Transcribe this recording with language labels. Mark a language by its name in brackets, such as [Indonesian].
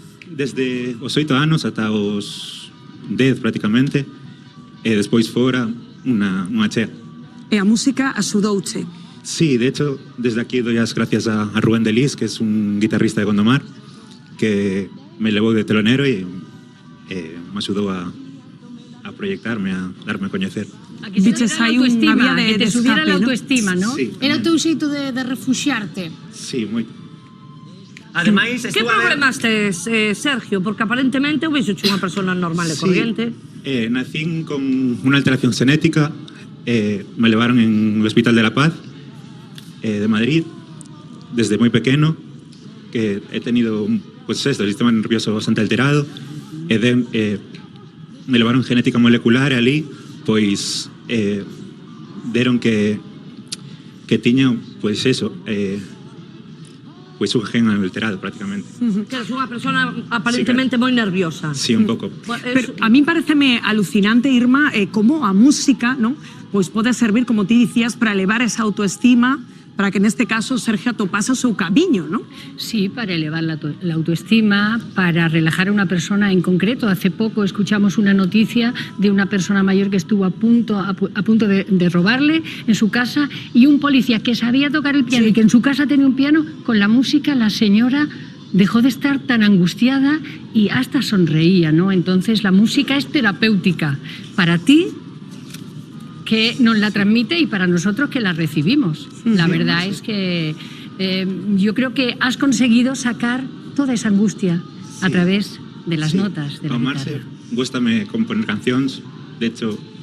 [Galician] Desde os 8 anos ata os 10 prácticamente, e despois fora unha chea. E a música axudouche. [Spanish] Sí, de hecho, desde aquí doy las gracias a Rubén Delis, que es un guitarrista de Gondomar, que me llevó de telonero y me ayudó a proyectarme, a darme a conocer. A que te subiera la autoestima, ¿no? Sí. [Galician] Era o teu xeito de refuxiarte. Sí, moi. Ademais, ¿Qué problemas tes, Sergio? Porque aparentemente eu vexo unha persona normal e corriente. [Spanish] Nací con una alteración genética, me llevaron en el Hospital de la Paz de Madrid desde muy pequeño, que he tenido pues esto, el sistema nervioso bastante alterado, me llevaron genética molecular ali, [Galician] pois deron que tiña [Spanish] pues eso, pues un gen alterado prácticamente. [Galician] Que eres unha persona aparentemente moi nerviosa. Sí, un pouco. Pero a mí pareceme alucinante, Irma, como a música, ¿no? Pues pode servir, como ti dicías, para elevar esa autoestima, para que en este caso Sergio atopase o seu camiño, ¿no? [Spanish] Sí, para elevar la autoestima, para relajar a una persona en concreto. Hace poco escuchamos una noticia de una persona mayor que estuvo a punto de robarle en su casa, y un policía que sabía tocar el piano y que en su casa tenía un piano, con la música la señora dejó de estar tan angustiada y hasta sonreía, ¿no? Entonces la música es terapéutica para ti, que nos la transmite, y para nosotros que la recibimos. La verdad es que yo creo que has conseguido sacar toda esa angustia a través de las notas de la guitarra. [Galician] Gústame componer cancións, de hecho...